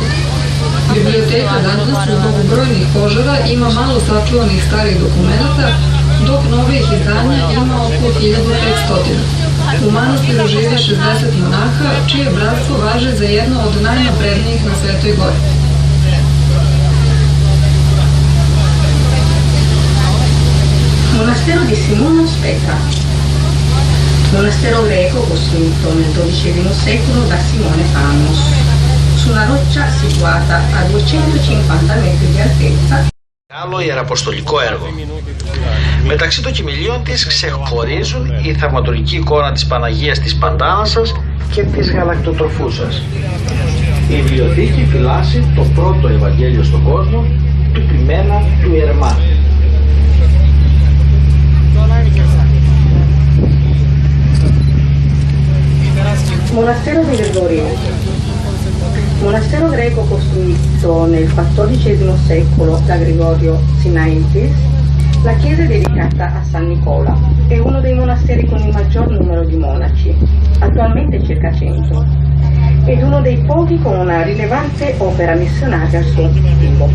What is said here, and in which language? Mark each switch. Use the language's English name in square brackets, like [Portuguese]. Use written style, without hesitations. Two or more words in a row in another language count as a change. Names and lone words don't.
[Serbian] Biblioteka danas zbog brojnih požara ima malo sačuvanih starih dokumenata, dok novih izdanja ima oko 1500. U manastiru žive 60 monaha, čije bratstvo važi za jedno od najnaprednijih na Svetoj gori. [Italian] Monastero di Simono Speta, monastero greco costruito nel XII secolo da Simone Pamos, su una roccia situata a 250 metri di altezza. [Greek] Άλλο ιεραποστολικό έργο. Μεταξύ των κημηλίων της ξεχωρίζουν η θαυματουργική εικόνα της Παναγίας της Παντάνασας και της Γαλακτοτροφούσας. Η βιβλιοθήκη φυλάσσει το πρώτο Ευαγγέλιο στον κόσμο του Ποιμένα του Ιερμά. [Italian] Monastero di Gregorio, monastero greco costruito nel XIV secolo da Gregorio Sinaitis, La chiesa è dedicata a San Nicola, è uno dei monasteri con il maggior numero di monaci, attualmente circa 100, ed uno dei pochi con una rilevante opera missionaria al suo attivo.